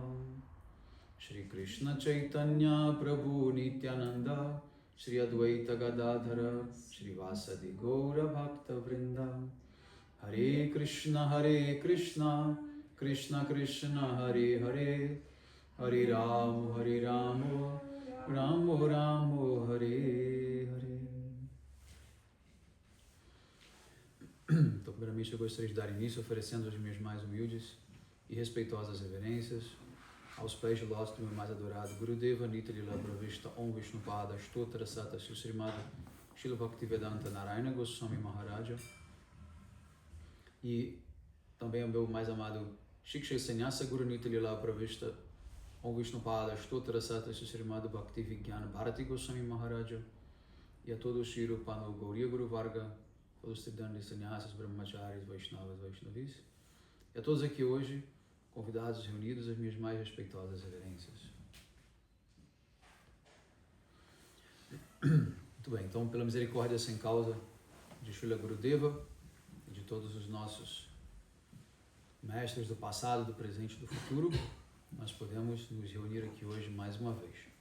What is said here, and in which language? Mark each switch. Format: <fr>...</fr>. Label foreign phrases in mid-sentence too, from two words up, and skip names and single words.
<sa>श्री कृष्ण चैतन्य प्रभु नित्यानन्द श्री अद्वैत गदाधर श्री वसादि गौर भक्त वृन्द. हरे कृष्ण कृष्ण कृष्ण हरे हरे हरे रामो रामो रामो हरे हरे.</sa> <pt>Então, primeiramente, eu gostaria de dar início oferecendo as minhas mais humildes e respeitosas reverências aos pés de lótus do meu mais adorado Gurudeva</pt> <sa>नित्य लीला प्रविष्ट ॐ विष्णुपाद स्तोत्र सत</sa> <pt>Srimad Srila Bhaktivedanta Narayana Goswami Maharaja, e também ao meu mais amado Shiksha Sannyasa Guru</pt> <sa>नित्य लीला प्रविष्ट ॐ विष्णुपाद स्तोत्र सत</sa> <pt>Srimad Bhaktivedanta Bharati Goswami Maharaja, e a todo o Shri Rupano Gauriya Guru Varga, todos os Tridandi Sannyasas, Brahmacharis, Vaishnavas, Vaishnavis, e a todos aqui hoje convidados reunidos, as minhas mais respeitosas reverências. Muito bem, então, pela misericórdia sem causa de Srila Gurudeva e de todos os nossos mestres do passado, do presente e do futuro, nós podemos nos reunir aqui hoje mais uma vez.</pt>